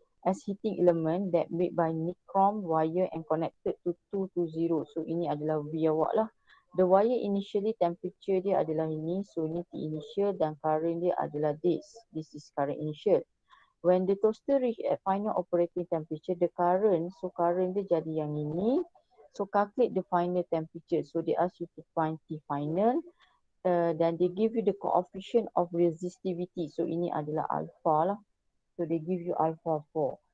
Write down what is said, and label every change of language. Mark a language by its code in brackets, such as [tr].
[en] As heating element that made by nichrome wire and connected to 220. [ms] So ini adalah V awak lah. [en] The wire initially temperature [ms] dia adalah ini. [en] So ini T initial dan current dia adalah this. This is current initial. When the toaster reach at final operating temperature, the current, so current [ms] dia jadi yang ini. [en] So calculate the final temperature. So they ask you to find T final. Dan they give you the coefficient of resistivity. [ms] So ini adalah alpha lah. [en] So they give you alpha 4.